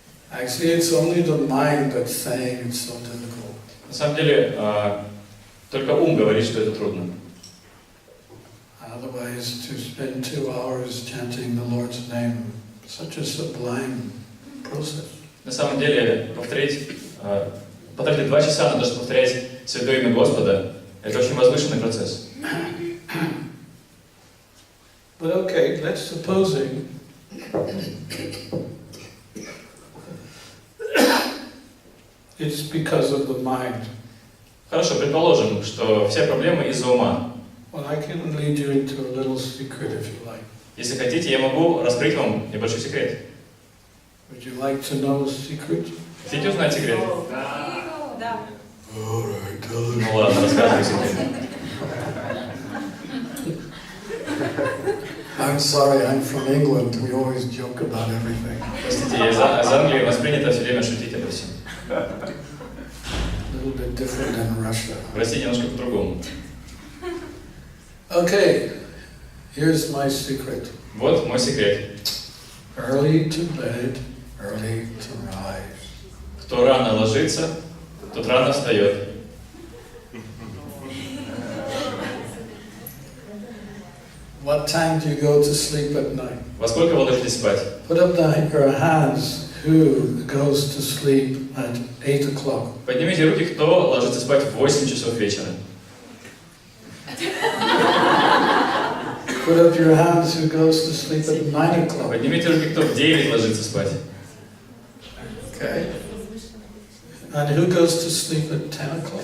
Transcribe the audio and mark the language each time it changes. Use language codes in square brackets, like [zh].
[en] Actually, it's only the mind that's saying it's so difficult. [ru] на самом деле, только ум говорит, что это трудно. [en] Otherwise, to spend 2 hours chanting the Lord's name, such a sublime process. [ru] На самом деле, потратить 2 часа на то, чтобы повторять Святое имя Господа, это очень возвышенный процесс. [en] But okay, let's supposing it's because of the mind. [ru] Хорошо, предположим, что все проблемы из-за ума. [en] Well, I can lead you into a little secret if you like. [ru] Если хотите, я могу раскрыть вам небольшой секрет. [en] Would you like to know a secret? [ru] Хотите узнать секрет? Да. [en] All right, tell us. [ru] Ну ладно, рассказывай секрет. [en] I'm sorry, I'm from England. We always joke about everything. [ru] Простите, я из Англии, у нас принято все время шутить обо всем. [en] A little bit different than Russia. [ru] В России немножко по-другому. [en] Okay, here's my secret. [ru] Вот мой секрет. [en] Early to bed, early to rise. [ru] Кто рано ложится, тот рано встает. [en] What time do you go to sleep at night? [ru] Во сколько вы ложитесь спать? [en] Put up your hands who goes to sleep at 8 o'clock. [ru] Поднимите руки, кто ложится спать в 8 часов вечера. [en] Put up your hands who goes to sleep at 9 o'clock. [ru] Поднимите руки, кто в 9 ложится спать. [en] Okay. And who goes to sleep at 10 o'clock?